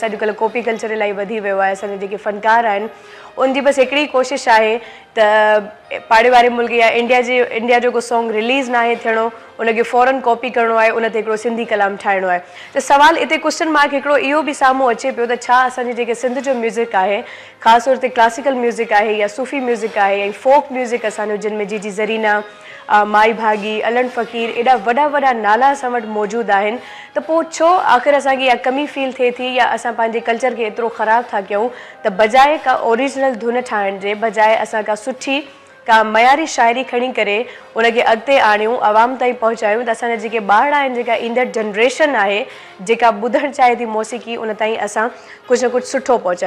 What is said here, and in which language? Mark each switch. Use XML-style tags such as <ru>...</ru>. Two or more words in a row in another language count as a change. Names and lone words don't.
<sd>अॼुकल्ह</sd> <en>copy culture</en> <sd>इलाही वधी वियो आहे, असांजा जेके फ़नकार आहिनि उनजी बसि हिकिड़ी कोशिशि आहे त पाड़े वारे मुल्क या इंडिया जो को</sd> <en>song release</en> <sd>न आहे थियणो, उनखे फ़ौरन कॉपी करिणो आहे, उन ते हिकिड़ो सिंधी कलाम ठाहिणो आहे। त सवालु हिते</sd> <en>question mark</en> <sd>हिकिड़ो इहो बि साम्हूं अचे पियो त छा असांजे जेके सिंध जो म्यूज़िक आहे, ख़ासि तौर ते</sd> <en>classical music</en> <sd>आहे या</sd> <en>Sufi music</en> <sd>आहे ऐं</sd> <en>folk music</en> <sd>असांजो जिन में जीजी ज़रीना, माई भागी, अलन फ़कीर, एॾा वॾा वॾा नाला असां वटि मौजूदु आहिनि त पोइ छो आख़िर असांखे इहा कमी फील थिए थी या असां पंहिंजे कल्चर खे एतिरो ख़राबु था कयूं त बजाए का ओरिजिनल धुन ठाहिण जे बजाए असां का सुठी का मयारी शाइरी खणी करे उनखे अॻिते आणियूं, आवाम ताईं पहुचायूं त असांजा जेके ॿार आहिनि, जेका ईंदड़ जनरेशन आहे जेका ॿुधणु चाहे थी मौसीक़ी, उन ताईं असां कुझु न कुझु सुठो पहुचायूं।</sd>